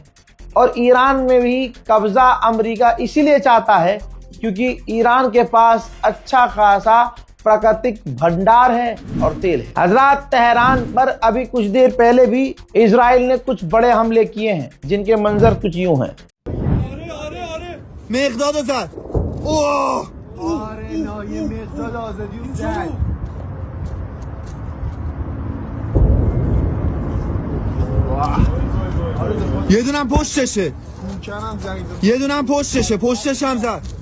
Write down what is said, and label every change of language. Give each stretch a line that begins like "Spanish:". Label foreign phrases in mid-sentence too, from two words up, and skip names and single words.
Hindi: और ईरान में भी कब्जा अमेरिका इसीलिए चाहता है क्योंकि ईरान के पास अच्छा खासा प्राकृतिक भंडार है और तेल है। हजरात, तेहरान पर अभी कुछ देर पहले भी इजराइल ने कुछ बड़े हमले किए हैं जिनके मंजर कुछ यूं हैं।
Persian: یه دونم پشتشه، یه دونم پشتش هم زد.